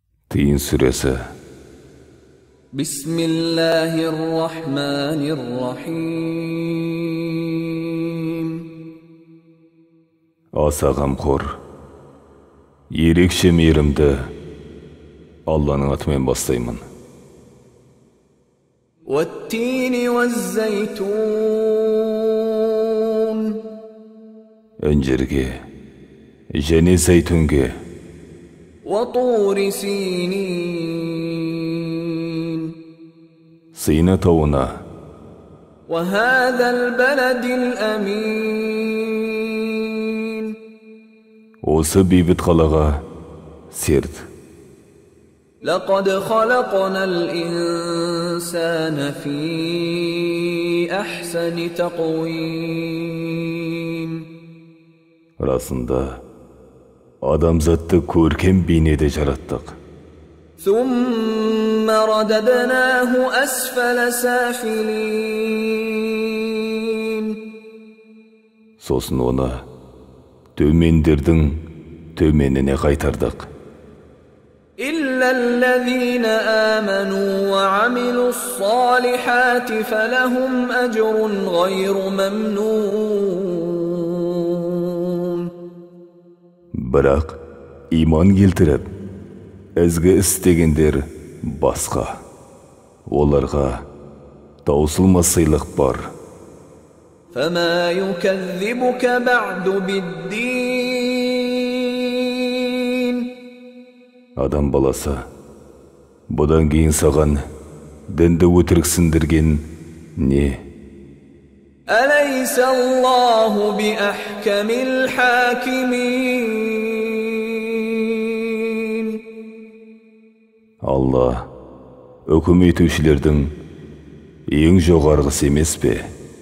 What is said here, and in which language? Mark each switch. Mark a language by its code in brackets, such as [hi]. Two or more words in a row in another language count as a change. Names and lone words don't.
[kk] Тыйын сүресі. [ar] بسم الله الرحمن الرحيم. [kk] Аса қамқор, ерекше мейірімді Алланың атымен бастаймын. [ar] والتين والزيتون. [kk] Інжірге және зәйтүнге. [ar] وطور سينين. [kk] Сина тауына. [ar] وهذا البلد الأمين. [kk] Осы бейбіт қалаға серт. [ar] لقد خلقنا الإنسان في أحسن تقويم. [kk] Расында, адамзатты көркем бейнеде жараттық. [ar] ثم رددناه أسفل سافلين. [kk] Сосын оны төмендердің төменіне қайтардық. [ar] إلا الذين آمنوا وعملوا الصالحات فلهم أجر غير ممنون. [kk] Бірақ иман келтіріп, ізгі істегендер басқа. Оларға таусылмас сыйлық бар. [ar] فما يكذبك بعد بالدين. [kk] Адам баласы, бұдан кейін саған дінді өтіріксіндірген не? [ar] أليس الله بأحكم الحاكمين. [kk] Алла үкім етушілердің ең жоғарғысы емес пе?